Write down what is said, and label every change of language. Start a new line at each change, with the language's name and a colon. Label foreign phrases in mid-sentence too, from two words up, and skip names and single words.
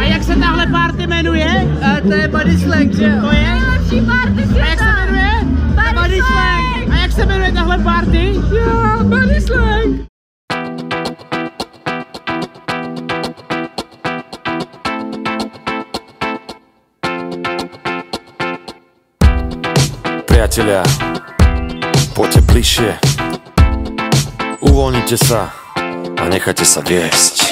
Czech: se tahle party jmenuje? To je Body Slang, že jo? To je? Nejlepší party světa! A jak se jmenuje? Body Slang! A jak se jmenuje tahle party? Jo, Body Slang!
Slovak: Priatelia, poďte bližšie, uvoľnite sa a nechajte sa viesť.